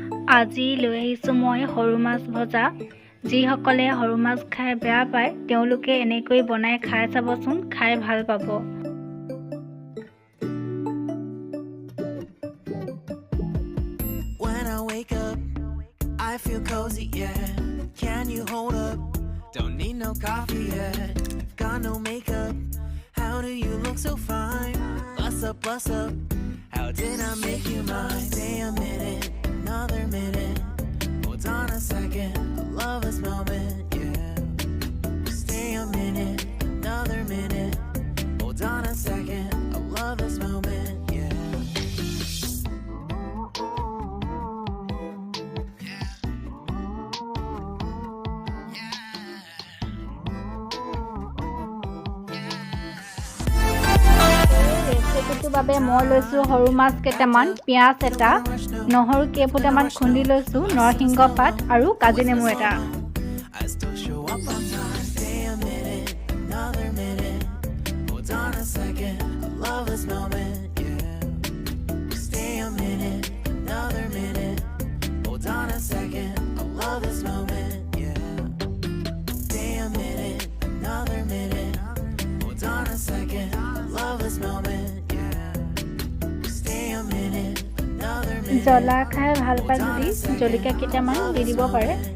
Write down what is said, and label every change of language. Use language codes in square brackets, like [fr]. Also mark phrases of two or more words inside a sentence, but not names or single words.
[as] আজি লৈ আহিছোঁ মই সৰু মাছ ভজা। যিসকলে সৰু মাছ খাই বেয়া পায় তেওঁলোকে এনেকৈ বনাই খাই চাবচোন, খাই ভাল পাব। [en] When I wake up, I feel cozy, yeah. Can you hold up? Don't need no coffee yet. Got no makeup. How do you look so fine? Bust up, bust up. How did I make you mine? Stay a minute, another minute. Hold on a second, I love this moment, yeah. Stay a minute, another minute. Hold on a second, I love this moment, yeah. [as] ৰেচিপিটোৰ বাবে মই লৈছোঁ সৰু মাছ কেইটামান, পিঁয়াজ এটা, নহৰু কেইফুটামান খুন্দি লৈছোঁ, নৰসিংহ পাত আৰু কাজি নেমু এটা। [en] I still show up on time. Stay a minute, another minute. Hold on a second, I love this moment, yeah. Stay a minute, another minute. Hold on a second, I love this moment, yeah. Stay a minute, another minute. Hold on a second, I love this moment, yeah. Stay a minute, another minute. [as] জ্বলা খাই ভাল পায় যদি জলকীয়া কেইটামান দি দিব পাৰে।